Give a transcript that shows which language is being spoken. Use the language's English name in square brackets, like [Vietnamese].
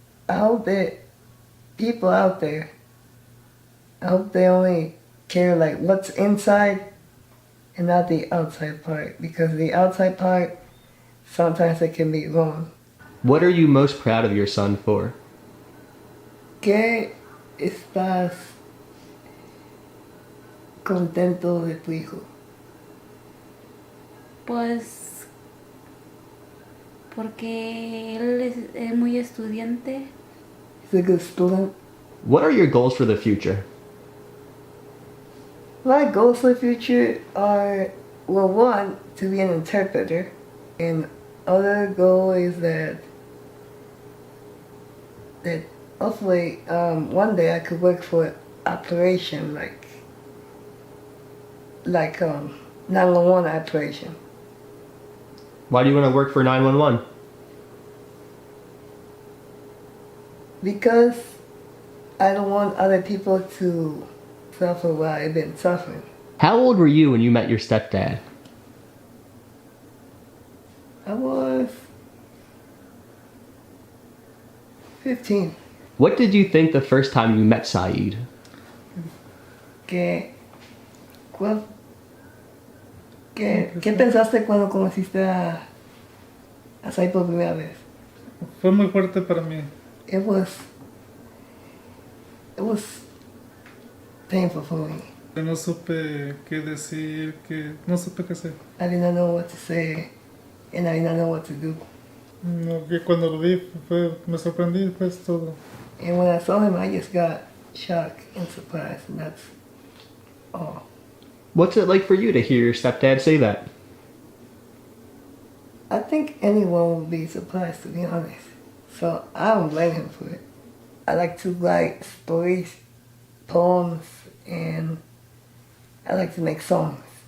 [English] I hope that people out there, I hope they only care like what's inside and not the outside part, because the outside part, sometimes it can be wrong. What are you most proud of your son for? [Spanish] ¿Qué estás contento de tu hijo? Pues porque él es muy estudiante. [English] He's a good student. What are your goals for the future? My goals for the future are, well, one, to be an interpreter, and other goal is that hopefully one day I could work for operation like 911 operation. Why do you want to work for 911? Because I don't want other people to suffer while I've been suffering. How old were you when you met your stepdad? I was 15. What did you think the first time you met Zaid? [Spanish] ¿Qué pensaste cuando conociste a Sai por primera vez? Fue muy fuerte para mí. [English] It was painful for me. [Spanish] No supe qué decir, no supe qué hacer. [English] I didn't know what to say, and I didn't know what to do. [Spanish] No, que cuando lo vi me sorprendí, pues todo. [English] And when I saw him, I just got shocked and surprised, and that's all. What's it like for you to hear your stepdad say that? I think anyone would be surprised, to be honest. So I don't blame him for it. I like to write stories, poems, and I like to make songs.